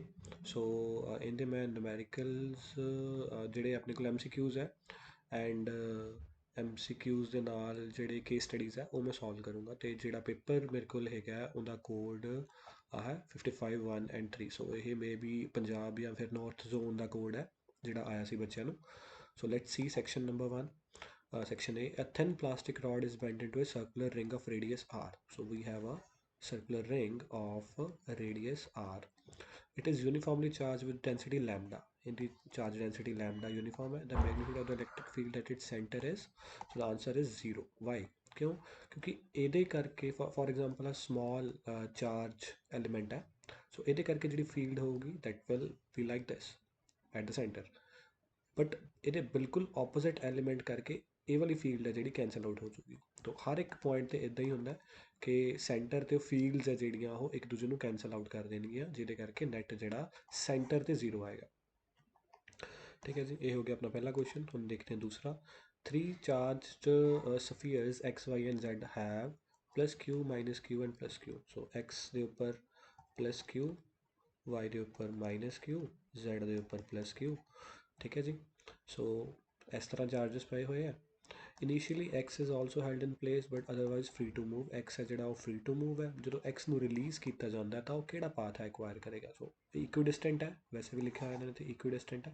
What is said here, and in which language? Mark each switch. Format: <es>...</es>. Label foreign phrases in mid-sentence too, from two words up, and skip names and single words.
<pa>ਸੋ ਇਹਦੇ ਮੈਂ ਨੂਮੈਰੀਕਲਸ ਜਿਹੜੇ ਆਪਣੇ ਕੋਲ MCQs ਹੈ ਐਂਡ MCQs ਦੇ ਨਾਲ ਜਿਹੜੇ ਕੇਸ ਸਟੱਡੀਜ਼ ਹੈ ਉਹ ਮੈਂ ਸੋਲਵ ਕਰੂੰਗਾ। ਅਤੇ ਜਿਹੜਾ ਪੇਪਰ ਮੇਰੇ ਕੋਲ ਹੈਗਾ ਉਹਦਾ ਕੋਡ ਹੈ 55 1 and 3। ਸੋ ਇਹ ਮੇ ਬੀ ਪੰਜਾਬ ਜਾਂ ਫਿਰ ਨੌਰਥ ਜ਼ੋਨ ਦਾ ਕੋਡ ਹੈ ਜਿਹੜਾ ਆਇਆ ਸੀ ਬੱਚਿਆਂ ਨੂੰ।</pa> <en>So let's see section number 1. Section A, a thin plastic rod is bent into a circular ring of radius r. So we have a circular ring of radius r. It is uniformly charged with density lambda. In the charge density lambda uniform, the magnitude of the electric field at its center is, so the answer is 0. Why?</en> <hi>क्यों? क्योंकि</hi> <pa>ਇਹਦੇ ਕਰਕੇ</pa> <en>for example a small charge element</en> <pa>है, so ਇਹਦੇ ਕਰਕੇ ਜਿਹੜੀ field ਹੋਊਗੀ</pa> <en>that will be like this at the center,</en> <pa>बट ਇਹਦੇ ਬਿਲਕੁਲ ਆਪੋਜ਼ਿਟ ਐਲੀਮੈਂਟ ਕਰਕੇ ਇਹ ਵਾਲੀ ਫੀਲਡ ਹੈ ਜਿਹੜੀ ਕੈਂਸਲ ਆਊਟ ਹੋ ਜੂਗੀ। ਤਾਂ ਹਰ ਇੱਕ ਪੁਆਇੰਟ 'ਤੇ ਇੱਦਾਂ ਹੀ ਹੁੰਦਾ ਕਿ ਸੈਂਟਰ 'ਤੇ ਫੀਲਡਸ ਹੈ ਜਿਹੜੀਆਂ ਉਹ ਇੱਕ ਦੂਜੇ ਨੂੰ ਕੈਂਸਲ ਆਊਟ ਕਰ ਦੇਣਗੀਆਂ, ਜਿਹਦੇ ਕਰਕੇ ਨੈਟ ਜਿਹੜਾ ਸੈਂਟਰ 'ਤੇ 0 ਆਏਗਾ। ਠੀਕ ਹੈ ਜੀ, ਇਹ ਹੋ ਗਿਆ ਆਪਣਾ ਪਹਿਲਾ ਕੁਐਸਚਨ। ਹੁਣ ਦੇਖਦੇ ਹਾਂ ਦੂਸਰਾ। 3</pa> <en>charged spheres x y and z have +q -q and +q.</en> <pa>ਸੋ x ਦੇ ਉੱਪਰ +q, y ਦੇ ਉੱਪਰ -q, z ਦੇ ਉੱਪਰ +q।</pa> <hi>ठीक है जी। सो इस तरह चार्जेस पे हुए हैं।</hi> <en>initially X is also held in place but otherwise free to move.</en> <hi>एक्स है जो</hi> <en>free to move</en> <hi>है। जो एक्स ਨੂੰ रिलीज़ किया जाता है तो वह ਕਿਹੜਾ पाथ है एक्वायर करेगा। सो इक्विडिस्टेंट है, वैसे भी लिखा है इन्होंने इक्विडिस्टेंट है।</hi>